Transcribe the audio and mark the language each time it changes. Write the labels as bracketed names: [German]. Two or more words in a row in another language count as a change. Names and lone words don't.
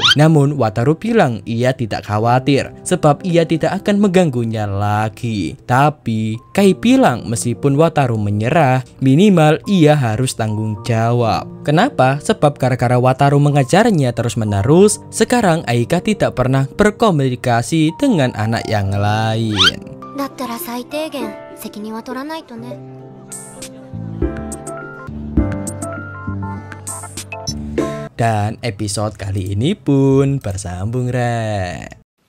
[Indonesian] Namun Wataru bilang ia tidak khawatir sebab ia tidak akan mengganggunya lagi. Tapi Kai bilang meskipun Wataru menyerah, minimal ia harus tanggung jawab. Kenapa? Sebab gara-gara Wataru mengajarnya terus-menerus, sekarang Aika tidak pernah berkomunikasi dengan anak yang lain. [Japanese] だったら最低限責任は取らないとね。 [Indonesian] Dan episode kali ini pun bersambung, Rek.